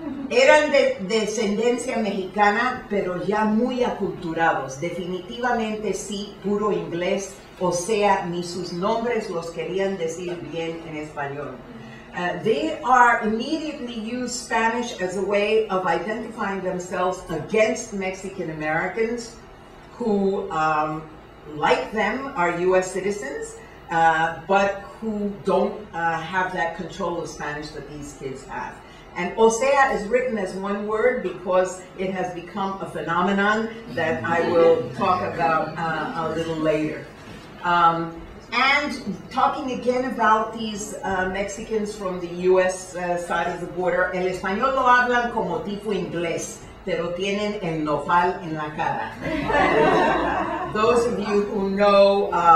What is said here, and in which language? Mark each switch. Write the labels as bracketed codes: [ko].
[es] Eran de descendencia mexicana, pero ya muy aculturados. Definitivamente sí, puro inglés, o sea, ni sus nombres los querían decir bien en español. [en] They are immediately use Spanish as a way of identifying themselves against Mexican Americans who, like them, are U.S. citizens, but who don't have that control of Spanish that these kids have. And o sea is written as one word because it has become a phenomenon that I will talk about a little later. And talking again about these Mexicans from the U.S. [es] Side of the border, el español lo hablan como tipo inglés, pero tienen el nopal en la cara. Those of you who know